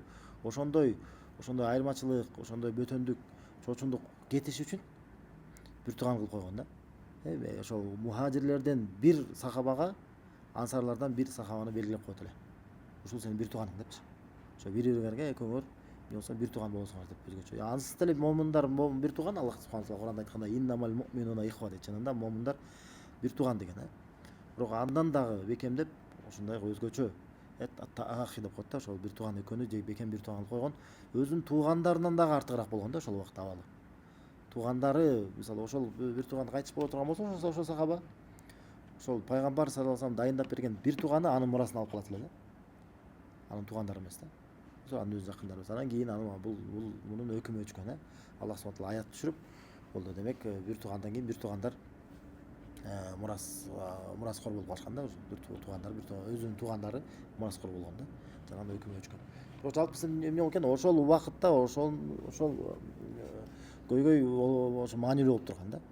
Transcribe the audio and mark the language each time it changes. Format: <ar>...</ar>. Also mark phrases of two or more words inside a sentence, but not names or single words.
<ky>Ошондой айырмачылык, ошондой бөтөндүк, чочундук кетиш үчүн бир тууган кылып койгон да. Ошол мухажирлерден бир сахабага, ансарлардан бир сахабаны белгилеп коет эле. Ушул сенин бир тууганың депчи. Ошо бири-бириңерге экөөңөр болсо бир тууган болосуңар деп өзгөчө. Ансыз деле момундар бир тууган, Аллах</ky> <ar>سبحانه وتعالى</ar> <ky>Кур'анда айткандай</ky> <ar>إنما المؤمنون إخوة</ar> <ky>дейт. Чынында момундар бир тууган деген. Бирок андан дагы бекемдеп ошондой өзгөчө ахи деп коет да. Ошол бир тууган экөөнү же бекем бир тууган кылып койгон. Өзүнүн туугандарынан дагы артыгыраак болгон да ошол убакта абалы. Туугандары, мисалы ошол бир тууган кайтыш боло турган болсо, ошол сахаба ошол пайгамбар</ky> <ar>صلى الله عليه وسلم</ar> <ky>дайындап берген бир тууганы анын мурасын алып калат эле да. Анын туугандары эмес да. Ошо анын өз жакындары. Анан кийин бул мунун өкүмү өчкөн. Аллах</ky> <ar>سبحانه وتعالى</ar> <ky>аят түшүрүп, болду демек бир туугандан кийин бир туугандар мураскор болуп калышкан да. Бир туугандар, өзүнүн туугандары мураскор болгон да. Анан өкүмү өчкөн. Бирок жалпысы эмне болуп экен? Ошол убакытта ошол көйгөй ошо маанилүү болуп турган да.</ky>